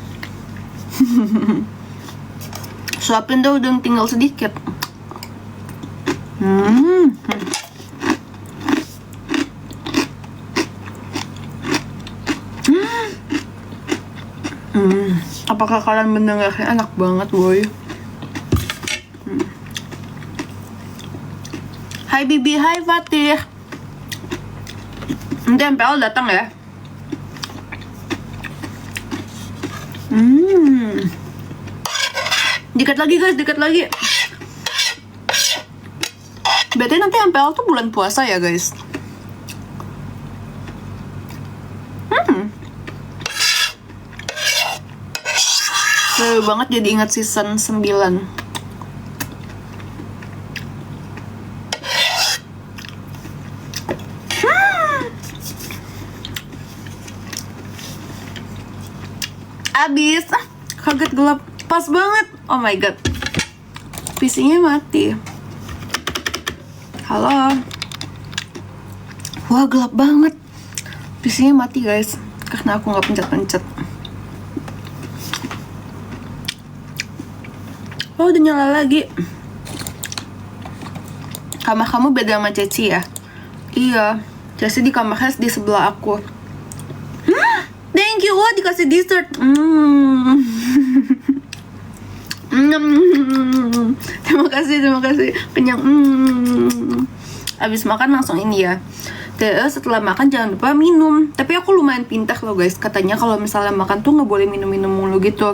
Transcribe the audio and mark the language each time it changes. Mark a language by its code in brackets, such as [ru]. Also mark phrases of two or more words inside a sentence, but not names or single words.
[id] Suapin dong, udah tinggal sedikit. Apakah kalian mendengarnya? Enak banget, boy. Hai Bibi, hai Fatih. Nanti MPL datang ya. Dikit lagi guys, dikit lagi. Berarti nanti MPL tuh bulan puasa ya guys. Seru banget jadi ingat season 9. Abis, kaget gelap, pas banget. [en] Oh my god, [id] PC-nya mati. Halo. Wah, gelap banget. PC-nya mati guys, karena aku nggak pencet-pencet. Oh, udah nyala lagi. Kamar kamu beda sama Ceci ya? Iya, Ceci di kamarnya di sebelah aku. [en] Thank you, [id] wah dikasih dessert. Terima kasih. Kenyang. Abis makan langsung ini ya. Terus setelah makan jangan lupa minum. Tapi aku lumayan pintar loh guys. Katanya kalau misalnya makan tuh nggak boleh minum-minum mulu gitu.